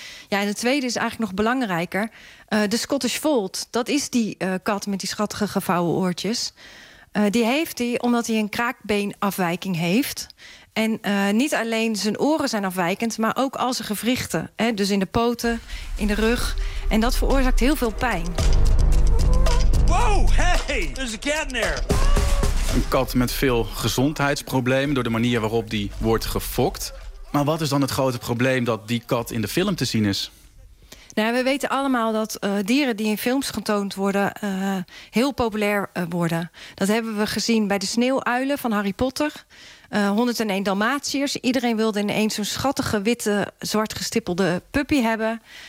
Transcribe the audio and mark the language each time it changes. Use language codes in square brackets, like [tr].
[nl] Ja, en de tweede is eigenlijk nog belangrijker. De Scottish Fold, dat is die kat met die schattige gevouwen oortjes. Die heeft hij omdat hij een kraakbeenafwijking heeft. En niet alleen zijn oren zijn afwijkend, maar ook al zijn gewrichten. Hè? Dus in de poten, in de rug. En dat veroorzaakt heel veel pijn. [en] Wow, hey, there's a cat in there. [nl] Een kat met veel gezondheidsproblemen door de manier waarop die wordt gefokt. Maar wat is dan het grote probleem dat die kat in de film te zien is? Nou, we weten allemaal dat dieren die in films getoond worden heel populair worden. Dat hebben we gezien bij de sneeuwuilen van Harry Potter. 101 Dalmatiërs. Iedereen wilde ineens zo'n schattige, witte, zwart gestippelde puppy hebben.